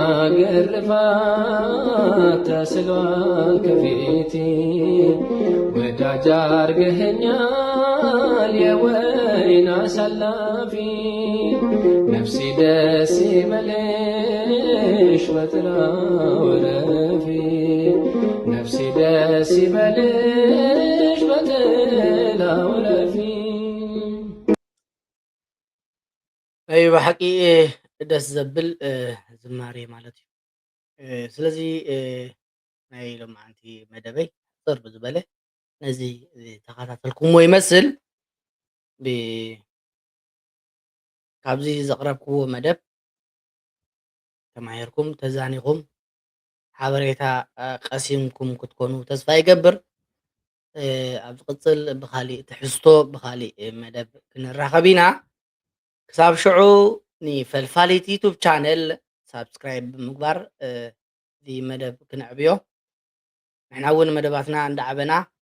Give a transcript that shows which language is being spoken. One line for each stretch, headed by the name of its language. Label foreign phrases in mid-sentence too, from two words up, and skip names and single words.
Amharic: ግርፋት ተስሏል ከፊቴ ወዳጅ አድርገኸኛል የወይን አሳላፊ ነፍሴ ደስ ይበልሽ በጥላው እረፊ ነፍሴ ደስ ይበልሽ በጥላው እረፊ
Tigrinya: እዩ ብሓቂ ደስ ዘብል ዝማሬ ማለት እዩ ስለዚ ናይ ሎማዓንቲ መደበይ ፅር ብዝበለ ነዚ ተኸታተልኩምዎ ይመስል ካብዚ ዘቕረብክዎ መደብ ተማሂርኩም ተዛኒኹም ሓበሬታ ቀሲምኩም ክትኮኑ ተስፋ ይገብር ኣብ ዝቕፅል ብካሊእ ትሕዝቶ ብካሊእ መደብ ክንራኸብ ኢና ክሳብ ሽዑ ንፈልፋሊት
English: YouTube channel subscribe
Tigrinya: ብምግባር እዚ መደብ ክንዕብዮ ንሕና እውን መደባትና እንዳዓበና